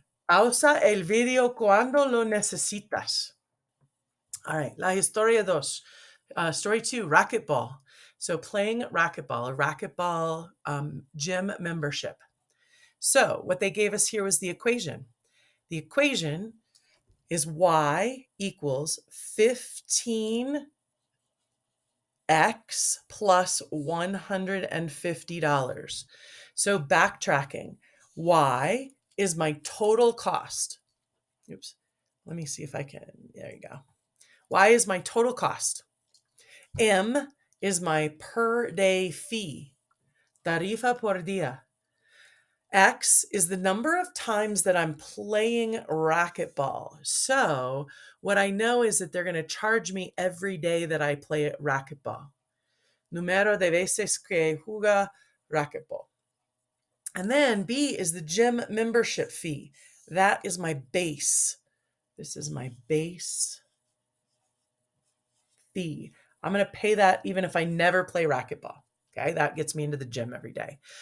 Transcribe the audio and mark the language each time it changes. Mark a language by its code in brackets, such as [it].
[es] Pausa el video cuando lo necesitas. [en] All right, [es] la historia dos. [en] Story 2, racquetball. So playing racquetball, a racquetball gym membership. So what they gave us here was the equation. The equation is y equals 15x plus $150. So backtracking, y is my total cost. Oops. Let me see if I can. There you go. Y is my total cost. M is my per day fee. [es] Tarifa por día. [en] X is the number of times that I'm playing racquetball. So what I know is that they're going to charge me every day that I play racquetball. [es] Número de veces que juega racquetball. [en] And then B is the gym membership fee. That is my base. This is my base fee. I'm going to pay that even if I never play racquetball. Okay, that gets me into the gym every day.